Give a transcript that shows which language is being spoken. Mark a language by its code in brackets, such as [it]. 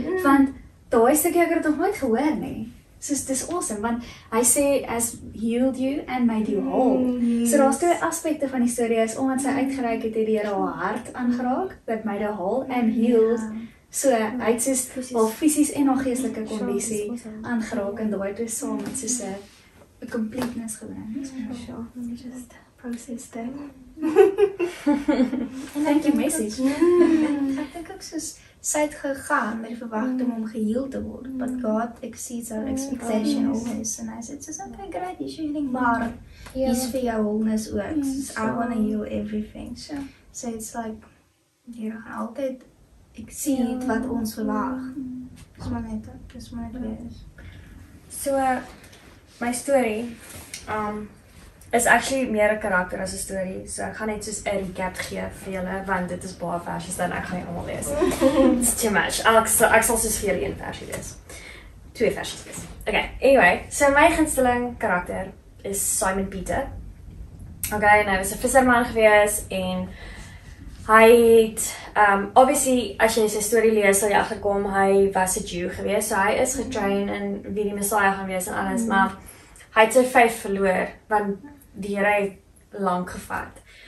[af] Want daai stukkie ek het nog nooit gehoor nie. Soos dis awesome, want hy sê [en] as healed you and made you whole. [af] So daar's 2 aspekte van die storie is omdat sy uitgereik het die Here haar hart aangeraak, [en] that made her whole and healed. [af] So hy het soos haar fisies en haar geestelike kondisie aangeraak en daai twee saam het soos 'n completeness gebring. [en] Sure, let me just process that. Thank you message. [af] Ek dink ook soos sy het gegaan met die verwagting om geheel te word, [en] but God exceeds our expectation always, and I said, [af] soos, [en] okay, great, you're healing, [af] maar is vir jou wholeness ook, soos, [en] I want to heal everything, so it's like, [af] jy gaan altyd exceed wat ons verwag, dis maar net wees. So, [en] my story, is actually [af] meer 'n karakter as 'n storie, so ek gaan net soos 'n recap gee vir julle, want dit is baie versies, dan ek gaan nie almal lees. [en] It's too much. [af] Ek sal soos vir julle 1 versie lees. 2 versies lees. Okay, anyway, so my gunsteling karakter is Simon Peter. Okay, en hy was 'n visserman gewees, en hy het, obviously, as jy sy storie lees, sal jy agterkom, hy was 'n Jew gewees, so hy is getrain in wie die Messiah gaan wees en alles, maar hy het sy faith verloor, want die Here het lank gevat.